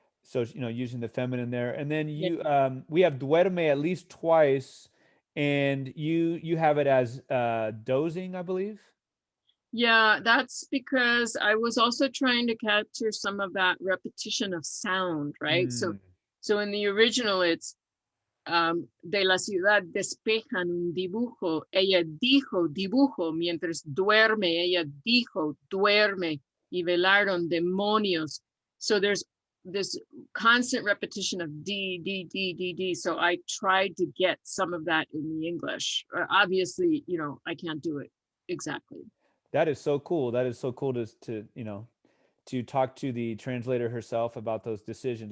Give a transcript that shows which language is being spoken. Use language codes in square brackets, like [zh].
[en] So, using the feminine there. And then Yeah. we have duerme at least twice, and you have it as dozing, I believe. Yeah, that's because I was also trying to capture some of that repetition of sound, right? So, Mm, so in the original, it's [es] de la ciudad despejan un dibujo. Ella dijo dibujo mientras duerme. Ella dijo duerme y velaron demonios. [en] So there's this constant repetition of D, D, D, D, D. So I tried to get some of that in the English. Obviously, I can't do it exactly. that is so cool. That is so cool to talk to the translator herself about those decisions.